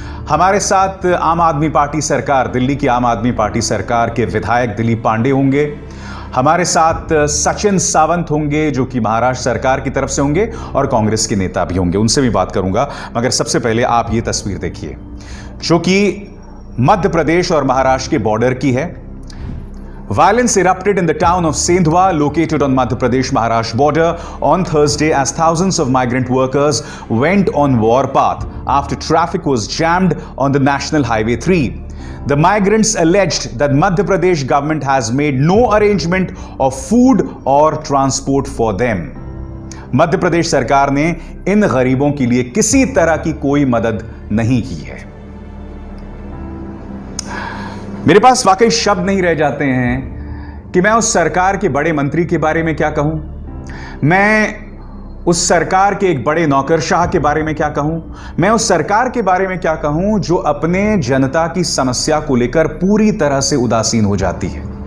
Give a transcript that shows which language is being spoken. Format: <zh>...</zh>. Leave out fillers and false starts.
<hi>हमारे साथ आम आदमी पार्टी सरकार, दिल्ली की आम आदमी पार्टी सरकार के विधायक दिलीप पांडे होंगे। हमारे साथ सचिन सावंत होंगे, जो कि महाराष्ट्र सरकार की तरफ से होंगे, और कांग्रेस के नेता भी होंगे, उनसे भी बात करूंगा। मगर सबसे पहले आप ये तस्वीर देखिए, जो कि मध्य प्रदेश और महाराष्ट्र के बॉर्डर की है।</hi> <en>Violence erupted in the town of Sendhwa, located on Madhya Pradesh-Maharashtra border, on Thursday as thousands of migrant workers went on warpath after traffic was jammed on the National Highway 3. The migrants alleged that Madhya Pradesh government has made no arrangement of food or transport for them.</en> <hi>Madhya Pradesh सरकार ने इन गरीबों के लिए किसी तरह की कोई मदद नहीं की है। मेरे पास वाकई शब्द नहीं रह जाते हैं कि मैं उस सरकार के बड़े मंत्री के बारे में क्या कहूं, मैं उस सरकार के एक बड़े नौकरशाह के बारे में क्या कहूं, मैं उस सरकार के बारे में क्या कहूं जो अपने जनता की समस्या को लेकर पूरी तरह से उदासीन हो जाती है।</hi>